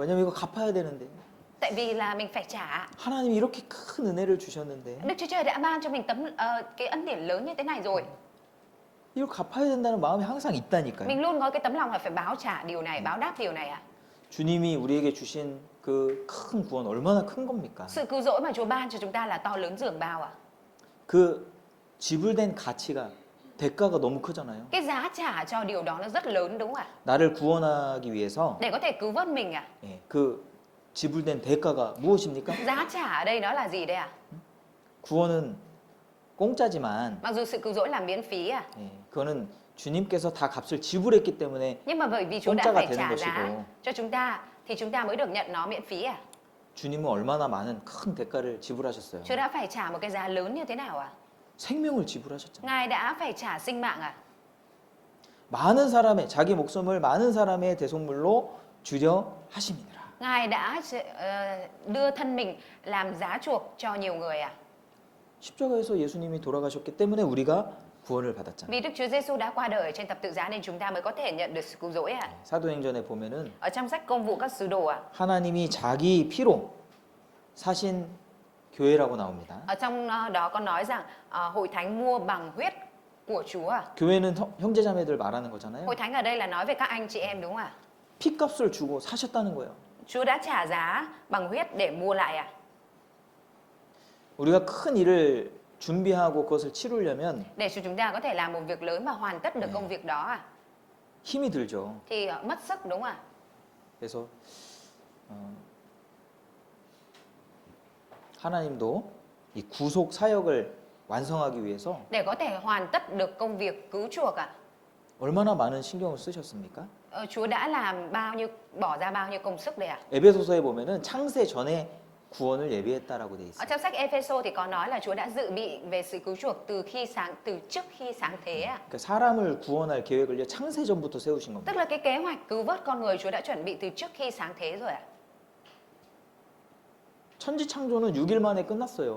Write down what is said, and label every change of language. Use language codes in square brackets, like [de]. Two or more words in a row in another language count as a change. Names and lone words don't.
[ko] 왜냐면 이거 갚아야 되는데 [vi] Tại vì là mình phải trả. [ko] 하나님이 이렇게 큰 은혜를 주셨는데 [vi] Đức Chúa Trời đã ban cho mình cái ân điển lớn như thế này rồi. [ko] 이걸 갚아야 된다는 마음이 항상 있다니까요. [vi] Mình luôn có cái tấm lòng là phải báo trả điều này, báo đáp điều này à? [ko] 주님이 우리에게 주신 그 큰 구원 얼마나 큰 겁니까? [vi] Sự cứu rỗi mà Chúa ban cho chúng ta là to lớn dường bao à? [ko] 그 지불된 가치가 대가가 너무 크잖아요. [vi] Cái giá trả cho điều đó nó rất lớn đúng không ạ? [ko] 나를 구원하기 위해서 [vi] Để có thể cứu vớt mình à? [ko] 예, 그 지불된 대가가 무엇입니까? [vi] Giá trả ở đây nó là gì đây ạ? [ko] 구원은 공짜지만 [vi] Mặc dù sự cứu rỗi là miễn phí à? [ko] 예, 그거는 주님께서 다 값을 지불했기 때문에 [vi] Nhưng mà bởi vì Chúa đã [ko] 공짜가 [vi] phải [ko] 되는 [vi] trả giá [ko] 것이고 [vi] cho chúng ta thì chúng ta mới được nhận nó miễn phí à? [ko] 주님은 얼마나 많은 큰 대가를 지불하셨어요. [vi] Chúa đã phải trả một cái giá lớn như thế nào à? [ko] 생명을 지불하셨잖아요. [vi] Ngài đã phải trả sinh mạng à? [ko] 많은 사람의 자기 목숨을 많은 사람의 대속물로 주려 하심이니라. [vi] Ngài đã đưa thân mình làm giá chuộc cho nhiều người à? [ko] 십자가에서 예수님이 돌아가셨기 때문에 우리가 구원을 받았잖아요. [vi] Vì Đức Chúa Giêsu đã qua đời ở trên thập tự giá nên chúng ta mới có thể nhận được sự cứu rỗi à? [ko] 사도행전에 보면은 [vi] Ở trong sách Công vụ các sứ đồ à? [ko] 하나님이 자기 피로 사신 교회라고 나옵니다. [vi] Ở trong đó có nói rằng hội thánh mua bằng huyết của Chúa à? [ko] 교회는 형제자매들 말하는 거잖아요. [vi] Hội thánh ở đây là nói về các anh chị em đúng không ạ? [ko] 피값을 주고 사셨다는 거예요. [vi] Chúa đã trả giá bằng huyết để mua lại à? [ko] 우리가 큰 일을 준비하고 그것을 치르려면 [vi] Để cho chúng ta có thể làm một việc lớn và hoàn tất được công việc đó à? [ko] 힘이 들죠. [vi] Thì mất sức đúng không ạ? [ko] 그래서 하나님도 이 구속 사역을 완성하기 위해서 [vi] Để có thể hoàn tất được công việc cứu chuộc à? [ko] 얼마나 많은 신경을 쓰셨습니까? [vi] Chúa đã làm bỏ ra bao nhiêu công sức đây à? [ko] 에베소서에 보면은 창세 전에 구원을 예비했다라고 돼 [vi] Ở [ko] 있어요. [vi] trong sách Ephesos thì có nói là Chúa đã dự bị về sự cứu chuộc từ trước khi sáng thế à? [ko] 그러니까 사람을 구원할 계획을요 창세 전부터 세우신 겁니다. [vi] Tức là cái kế hoạch cứu vớt con người Chúa đã chuẩn bị từ trước khi sáng thế rồi à? [ko] 천지 창조는 6일 만에 끝났어요.